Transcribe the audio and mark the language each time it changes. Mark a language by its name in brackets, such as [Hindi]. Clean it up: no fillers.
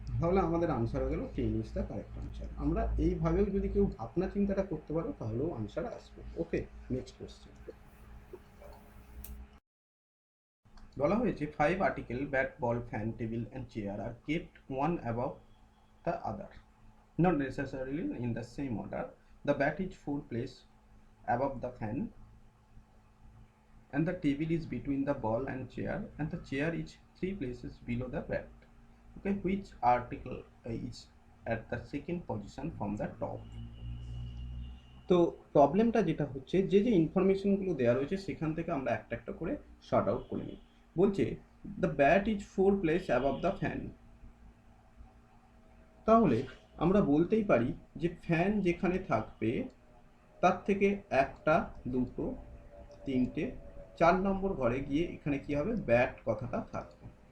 [Bangla] তাহলে আমাদের আনসার হয়ে গেল [English] 10 is the correct answer. [Bangla] আমরা এইভাবেও যদি কেউ ভাবনা চিন্তাটা করতে পারো তাহলেও আনসার আসবে। ওকে, নেক্সট কোশ্চেন। বলা হয়েছে [English] 5 article bat, ball, fan, table and chair are kept one above the other, not necessarily in the same order. The bat is 4 place above the fan, and the table is between the ball and chair, and the chair is 3 places below the bat. Okay, which article is at the second position from the top? [Bangla] তো প্রবলেমটা যেটা হচ্ছে, যে যে ইনফরমেশনগুলো দেওয়া রয়েছে সেখান থেকে আমরা একটা একটা করে শর্ট আউট করে নিই। বলছে [English] the bat is 4 place above the fan, [Bangla] তাহলে আমরা বলতেই পারি যে ফ্যান যেখানে থাকবে তার থেকে 1টা 2টো 3টে 4 নম্বর ঘরে গিয়ে এখানে কি হবে, ব্যাট কথাটা থাকবে।